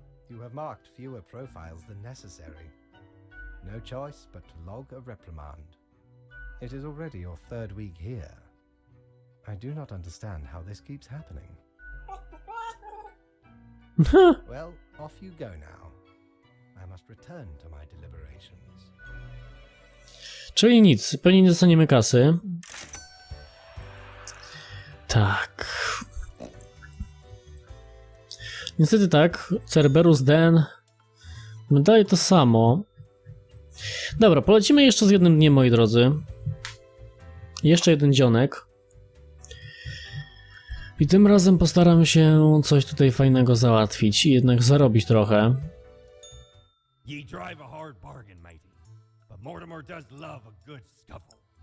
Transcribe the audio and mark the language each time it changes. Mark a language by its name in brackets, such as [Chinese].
[English] You have marked fewer profiles than necessary. No choice but to log a reprimand. It is already your 3rd week here. I do not understand how this keeps happening. Well, off you go now. I must return to my deliberations. [Polish] Czyli nic, pewnie nie dostaniemy kasy. Tak. Niestety tak, Cerberus Den daje to samo. Dobra, polecimy jeszcze z jednym dniem, moi drodzy. Jeszcze jeden dzionek. I tym razem postaram się coś tutaj fajnego załatwić i jednak zarobić trochę. [English] Ye drive a hard bargain, matey, but Mortimer does love a good scuffle.